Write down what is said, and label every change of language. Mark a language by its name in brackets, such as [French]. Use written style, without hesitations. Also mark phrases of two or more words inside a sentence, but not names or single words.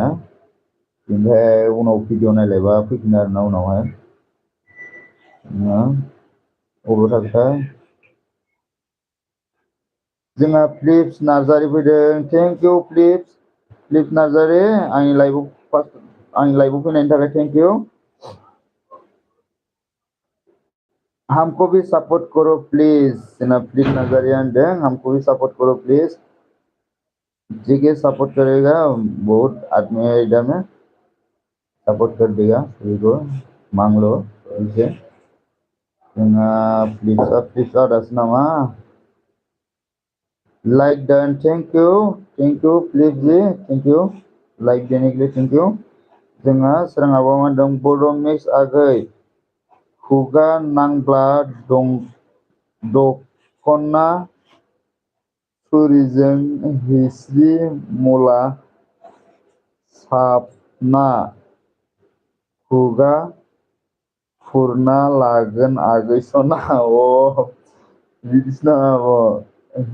[Bodo] ओमफ्राय उनाव भिडिअ नायलायबा फैफिनो आरोना उनावहाय। अबाव थाखोथाय? जोंहा फ्लिप्स नार्जारि फैदों, [English] thank you [Bodo] फ्लिप्स नार्जारि, आंनि लाइभआव फैनायनि थाखाय [English] thank you. [Hindi] हमको भी सपोर्ट करो प्लीज। [Bodo] जोंना फ्लिप्स नार्जारिया होनदों [Hindi] हमको भी सपोर्ट करो प्लीज। ठीक है, सपोर्ट करेगा, बहुत आदमी है इधर में, सपोर्ट कर देगा सभी को, मांग लो इसे। [Bodo] जोंहा फ्लिप्स आदासो नामा? [English] like done, thank you फ्लिप जी, thank you like [Hindi] देने के लिए, [English] thank you. [Bodo] जोंहा सोराङाबा मा होनदों? बड' मिक्स आगै खुगा नांब्ला दखना छुरिजों हिस्रि मुला साबना खुगा खुरना लागोन आगै सना बिदिसो नामा आब'?